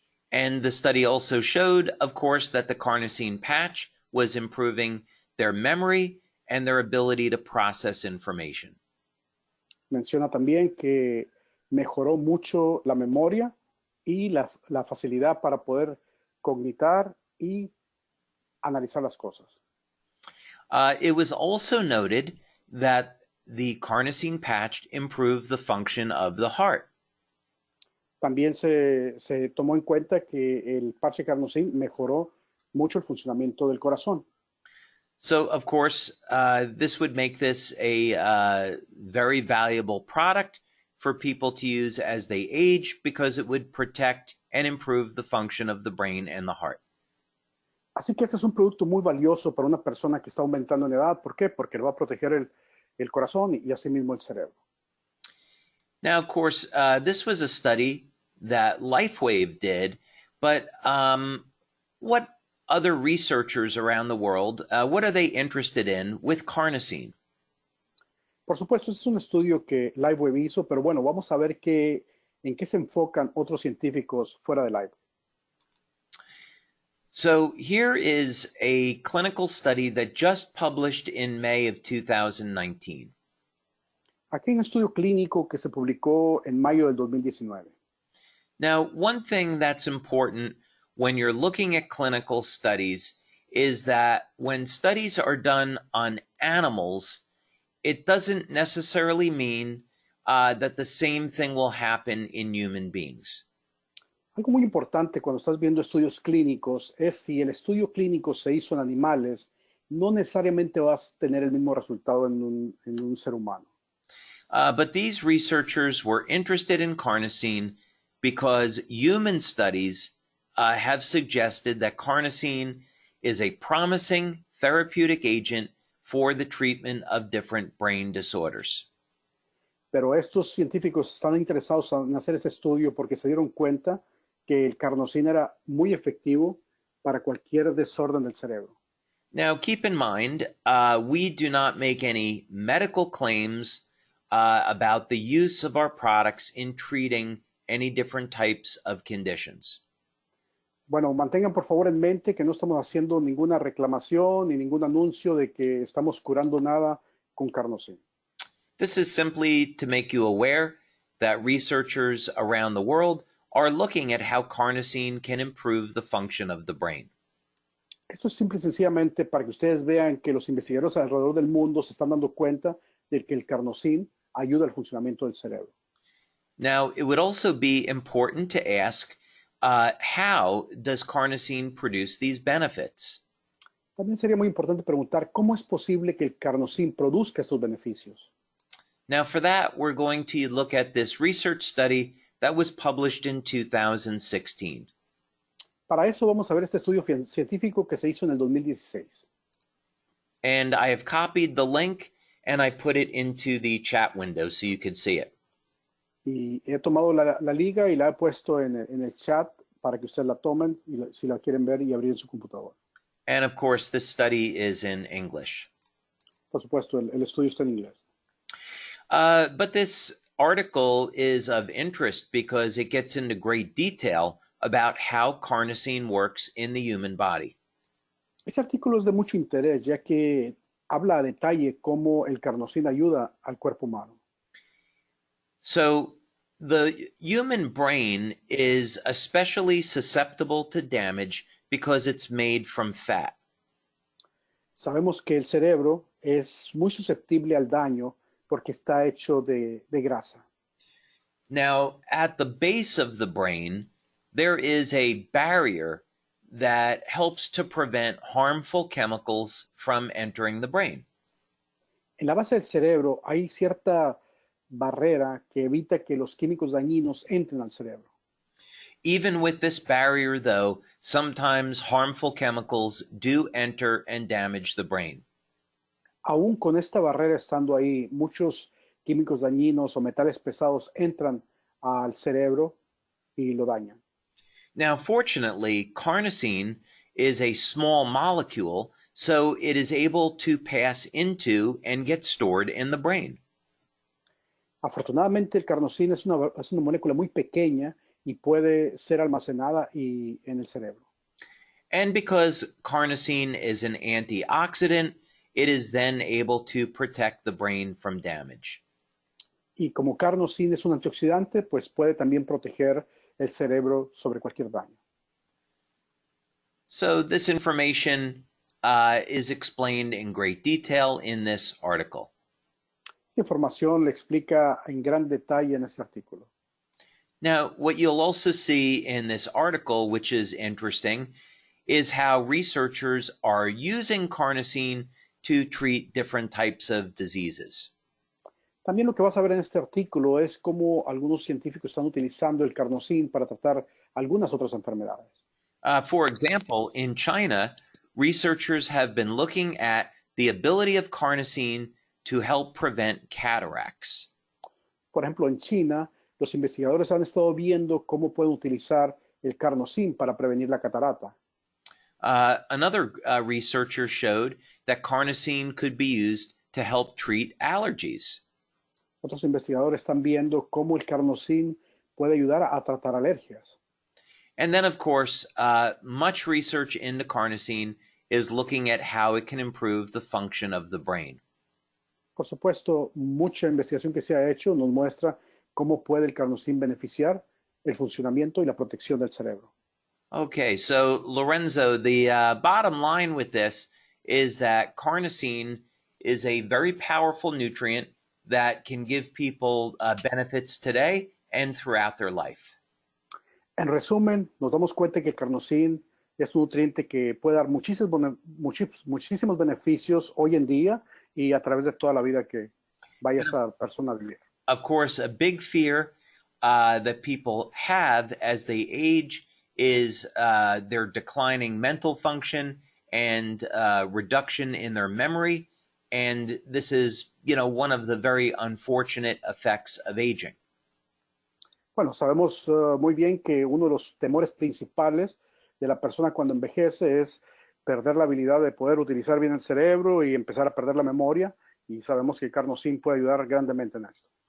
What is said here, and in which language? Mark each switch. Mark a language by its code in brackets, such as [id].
[en] And the study also showed, of course, that the carnosine patch was improving their memory and their ability to process information. [es] Menciona también que mejoró mucho la memoria y la facilidad para poder cognitar y analizar las cosas. [en] It was also noted that the carnosine patch improved the function of the heart. [es] También se tomó en cuenta que el parche carnosín mejoró mucho el funcionamiento del corazón. [en] So, of course, this would make this a very valuable product for people to use as they age because it would protect and improve the function of the brain and the heart. [es] Así que este es un producto muy valioso para una persona que está aumentando en edad. ¿Por qué? Porque le va a proteger el corazón y asimismo el cerebro. [en] Now, of course, this was a study that LifeWave did, but what other researchers around the world, what are they interested in with carnosine? [es] Por supuesto, este es un estudio que LifeWave hizo, pero bueno, vamos a ver en qué se enfocan otros científicos fuera de LifeWave. [en] So here is a clinical study that just published in May of 2019. [es] Aquí hay un estudio clínico que se publicó en mayo del 2019. [en] Now, one thing that's important when you're looking at clinical studies is that when studies are done on animals, it doesn't necessarily mean that the same thing will happen in human beings. [es] Algo muy importante cuando estás viendo estudios clínicos es si el estudio clínico se hizo en animales, no necesariamente vas a tener el mismo resultado en un ser humano. [en] But these researchers were interested in carnosine because human studies have suggested that carnosine is a promising therapeutic agent for the treatment of different brain disorders. [es] Pero estos científicos están interesados en hacer ese estudio porque se dieron cuenta que el carnosine era muy efectivo para cualquier desorden del cerebro. [en] Now, keep in mind, we do not make any medical claims about the use of our products in treating any different types of conditions. [es] Bueno, mantengan por favor en mente que no estamos haciendo ninguna reclamación ni ningún anuncio de que estamos curando nada con carnosine. [en] This is simply to make you aware that researchers around the world are looking at how carnosine can improve the function of the brain. [es] Esto es simple y sencillamente para que ustedes vean que los investigadores alrededor del mundo se están dando cuenta de que el carnosine ayuda al funcionamiento del cerebro. [en] Now, it would also be important to ask, how does carnosine produce these benefits? [es] También sería muy importante preguntar cómo es posible que el carnosine produzca estos beneficios. [en] Now, for that, we're going to look at this research study that was published in 2016. [es] Para eso vamos a ver este estudio científico que se hizo en el 2016. [en] And I have copied the link and I put it into the chat window so you can see it. [es] Y he tomado la liga y la he puesto en el chat para que ustedes la tomen y si la quieren ver y abrir en su computadora. [en] And of course, this study is in English. [es] Por supuesto, el estudio está en inglés. [en] But this article is of interest because it gets into great detail about how carnosine works in the human body. [es] Este artículo es de mucho interés, ya que habla a detalle cómo el carnosina ayuda al cuerpo humano. [en] So the human brain is especially susceptible to damage because it's made from fat. [es] Sabemos que el cerebro es muy susceptible al daño porque está hecho de grasa. [en] Now, at the base of the brain, there is a barrier that helps to prevent harmful chemicals from entering the brain. [es] En la base del cerebro hay cierta barrera que evita que los químicos dañinos entren al cerebro. [en] Even with this barrier, though, sometimes harmful chemicals do enter and damage the brain. [es] Aún con esta barrera estando ahí, muchos químicos dañinos o metales pesados entran al cerebro y lo dañan. [en] Now, fortunately, carnosine is a small molecule, so it is able to pass into and get stored in the brain. [es] Afortunadamente, el carnosina es una molécula muy pequeña y puede ser almacenada en el cerebro. [en] And because carnosine is an antioxidant, it is then able to protect the brain from damage. [es] Y como carnosina es un antioxidante, pues puede también proteger el cerebro sobre cualquier daño. [en] So this information is explained in great detail in this article. [es] Esta información le explica en gran detalle en este artículo. [en] Now, what you'll also see in this article, which is interesting, is how researchers are using carnosine to treat different types of diseases. [es] También lo que vas a ver en este artículo es cómo algunos científicos están utilizando el carnosín para tratar algunas otras enfermedades. [en] For example, in China, researchers have been looking at the ability of carnosine to help prevent cataracts. [es] Por ejemplo, en China, los investigadores han estado viendo cómo pueden utilizar el carnosín para prevenir la catarata. [en] Another researcher showed that carnosine could be used to help treat allergies. [es] Otros investigadores están viendo cómo el carnosín puede ayudar a tratar alergias. [en] And then, of course, much research into carnosine is looking at how it can improve the function of the brain. [es] Por supuesto, mucha investigación que se ha hecho nos muestra cómo puede el carnosín beneficiar el funcionamiento y la protección del cerebro. [en] Okay, so Lorenzo, the bottom line with this is that carnosine is a very powerful nutrient that can give people benefits today and throughout their life. [es] En resumen, nos damos cuenta que el carnosín es un nutriente que puede dar muchísimos beneficios hoy en día y a través de toda la vida que vaya esa persona a vivir. [en] Of course, a big fear that people have as they age is their declining mental function and reduction in their memory. And this is, one of the very unfortunate effects of aging. [es] Bueno, sabemos muy bien que uno de los temores principales de la persona cuando envejece es perder la habilidad de poder utilizar bien el cerebro y empezar a perder la memoria. Y sabemos que el carnosín puede ayudar grandemente en esto.